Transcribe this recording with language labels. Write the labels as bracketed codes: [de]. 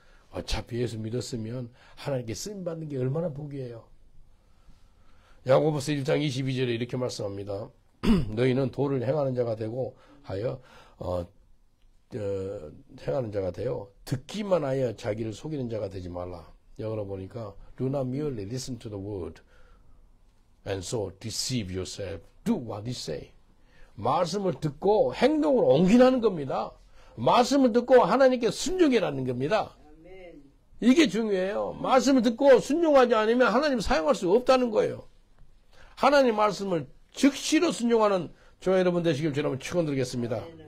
[ko] 어차피 예수 믿었으면 하나님께 쓰임받는 게 얼마나 복이에요. 야고보서 1장 22절에 이렇게 말씀합니다. 너희는 도를 행하는 자가 되고 하여 행하는 자가 되어 듣기만 하여 자기를 속이는 자가 되지 말라. 여기로 보니까 [en] Do not merely listen to the word and so deceive yourself. Do what he say. [ko] 말씀을 듣고 행동으로 옮기라는 겁니다. 말씀을 듣고 하나님께 순종이라는 겁니다. 이게 중요해요. 말씀을 듣고 순종하지 않으면 하나님 사용할 수 없다는 거예요. 하나님 말씀을 즉시로 순종하는 저와 여러분 되시길 주님은 축원드리겠습니다.